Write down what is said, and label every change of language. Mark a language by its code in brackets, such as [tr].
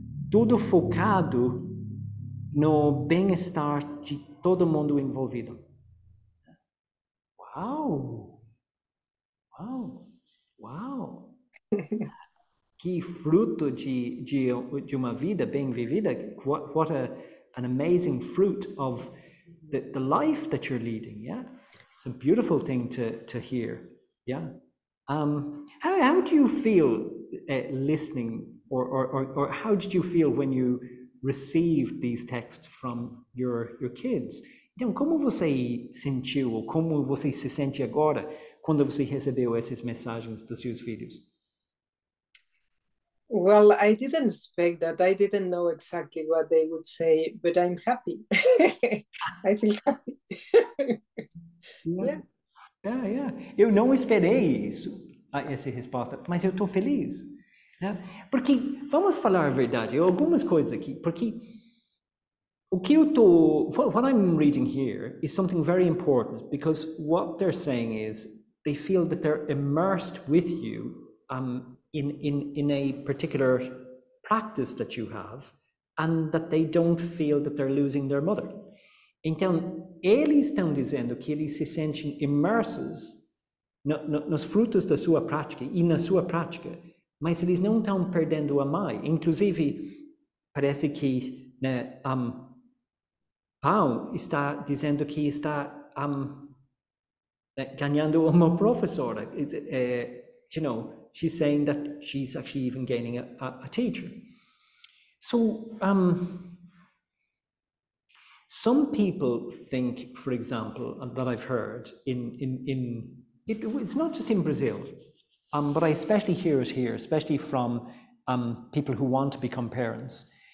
[pt] Tudo focado no bem-estar de todo mundo envolvido. Uau! Uau! Uau! Que fruto de uma vida bem vivida. [en] What an amazing fruit of the life that you're leading, yeah? It's a beautiful thing to hear, yeah? How do you feel listening, or how did you feel when you received these texts from your kids? [pt] Então, como você sentiu, ou como você se sente agora, quando você recebeu essas mensagens dos seus filhos? [en] Well, I didn't expect that. I didn't know exactly what they would say, but I'm happy. I feel happy. Yeah. Yeah. [pt] Eu não esperei essa resposta, mas eu estou feliz. Né? Porque, vamos falar a verdade, algumas coisas aqui, porque o que eu estou, [en] what I'm reading here is something very important, because what they're saying is they feel that they're immersed with you in a particular practice that you have, and that they don't feel that they're losing their mother. [pt] Então, eles estão dizendo que eles se sentem imersos nos frutos da sua prática e na sua prática, mas eles não estão perdendo a mãe. Inclusive, parece que, né, Pão está dizendo que está ganhando uma professora. [en] You know, she's saying that she's actually even gaining a teacher. So, some people think, for example, that I've heard it's not just in Brazil, but I especially hear it here, especially from people who want to become parents.